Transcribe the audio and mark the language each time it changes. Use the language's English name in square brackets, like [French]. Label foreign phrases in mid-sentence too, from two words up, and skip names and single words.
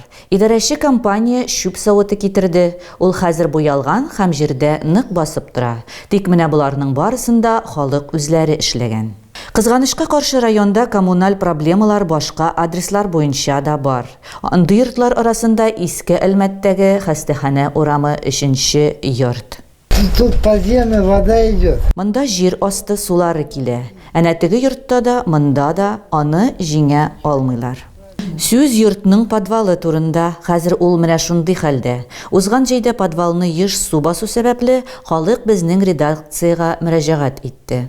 [Tatar] Идарәче компания шүп савыты китерде. Ул хәзер буялган һәм җирдә нык басып тора. Тик менә буларның барысында халык үзләре эшләгән. Кызганычка каршы районда коммуналь проблемалар башка адреслар буенча да бар. Андый йортлар арасында Иске Әлмәттәге хастаханә урамы 3-нче йорт. [Russian] Тут подземная вода идет. [Tatar] Монда җир асты сулары килә. Әнә теге йортта да, монда да аны җиңә алмыйлар. Сүз йортның подвалы турында, хәзер ул менә шундый хәлдә. Узган җәйдә подвалны еш су басу сәбәпле халык безнең редакциягә мөрәҗәгать итте.